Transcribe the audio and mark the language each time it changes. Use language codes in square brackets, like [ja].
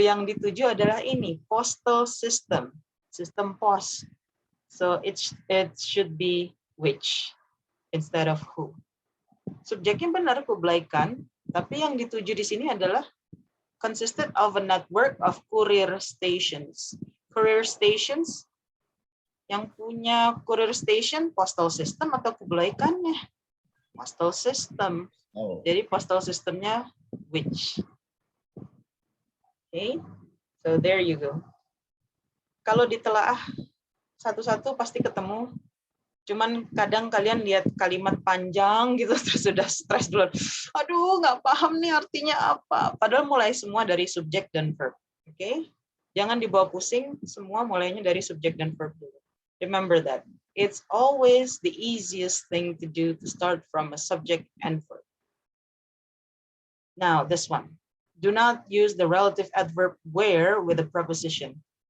[id] Yang dituju adalah ini, [en] postal system. [id] Sistem pos. [en] So it should be which instead of who. [id] Subjeknya benar Kublai Khan, tapi yang dituju di sini adalah [en] consisted of a network of courier stations. Courier stations, [id] yang punya [en] courier station, postal system [id] atau [en] Kublai Khan-nya? Postal system. Oh. [id] Jadi [en] postal systemnya which. Okay, so there you go. [id] Kalau ditelaah satu-satu pasti ketemu. Cuman kadang kalian lihat kalimat panjang gitu terus sudah stres duluan. Aduh, nggak paham nih artinya apa. Padahal mulai semua dari subjek dan verb. Oke, okay? Jangan dibawa pusing. Semua mulainya dari subjek dan verb dulu. [en] Remember that. It's always the easiest thing to do to start from a subject and verb. Now, this one. Do not use the relative adverb where with a preposition.